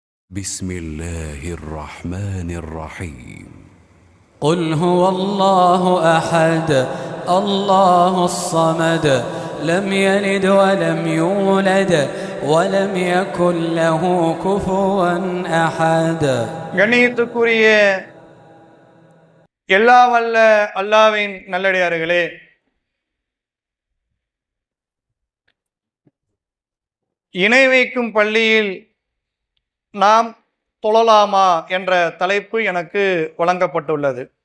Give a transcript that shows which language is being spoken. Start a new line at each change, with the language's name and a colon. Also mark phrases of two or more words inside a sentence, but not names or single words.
Arabic: بسم الله الرحمن الرحيم قل هو الله أحد الله الصمد لم يلد ولم يولد ولم يكن له كفوا أحد.
Tamil: கண்ணியத்துக்குரிய எல்லாம் வல்ல அல்லாஹ்வின் நல்லடியார்களே, இணை வைக்கும் பள்ளியில் நாம் தொழலாமா என்ற தலைப்பு எனக்கு வழங்கப்பட்டுள்ளது.